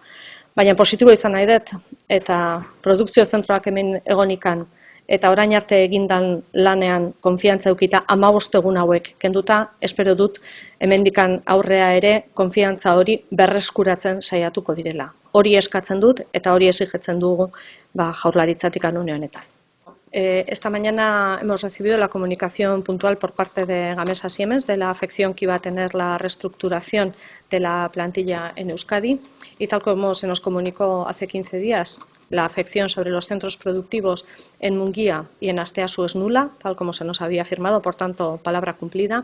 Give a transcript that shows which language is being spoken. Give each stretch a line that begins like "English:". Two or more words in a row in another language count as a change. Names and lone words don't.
Basque: Baina positibo izan nahi dut eta produkzio zentroak hemen egonikan eta orain arte egindan lanean konfiantza eukita 15 egun hauek kenduta, espero dut hemendikan aurrea ere konfiantza hori berreskuratzen saiatuko direla. Hori eskatzen dut eta hori exijitzen dugu Jaurlaritzatik une honetan.
Spanish: Esta mañana hemos recibido la comunicación puntual por parte de Gamesa Siemens de la afección que iba a tener la reestructuración de la plantilla en Euskadi y tal como se nos comunicó hace 15 días, la afección sobre los centros productivos en Munguía y en Asteasu es nula, tal como se nos había afirmado, por tanto, palabra cumplida.